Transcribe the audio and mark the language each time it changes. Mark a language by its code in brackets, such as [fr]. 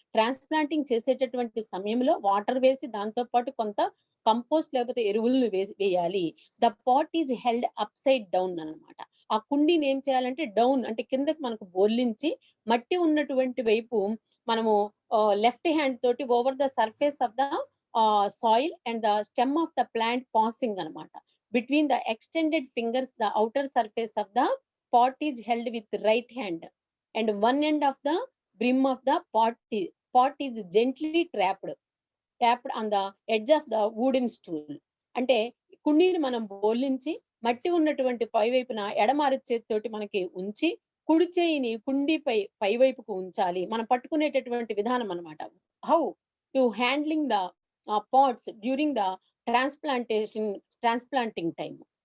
[te] Transplanting చేసేటటువంటి సమయంలో water వేసి దాంతో పాటు కొంత కంపోస్ట్ లేకపోతే ఎరువులను వేయాలి. [en] The pot is held upside down అన్నమాట. [te] ఆ కుండీని ఏం చేయాలంటే డౌన్ అంటే కిందకి మనకు బోర్లించి మట్టి ఉన్నటువంటి వైపు మనము లెఫ్ట్ హ్యాండ్ తోటి [en] Over the surface of the soil and the stem of the plant passing anamata. Between the extended fingers, the outer surface of the pot is held with right hand, and one end of the brim of the pot is gently tapped on the edge of the wooden stool. [te] అంటే కుండీని మనం బోర్లించి మట్టి ఉన్నటువంటి పై వైపున ఎడమ చేతితోటి మనకి ఉంచి కుడి చేయిని కుండీపై పై వైపుకు ఉంచాలి. మనం పట్టుకునేటటువంటి విధానం అన్నమాట. [en] How to handling the pots during the transplanting time.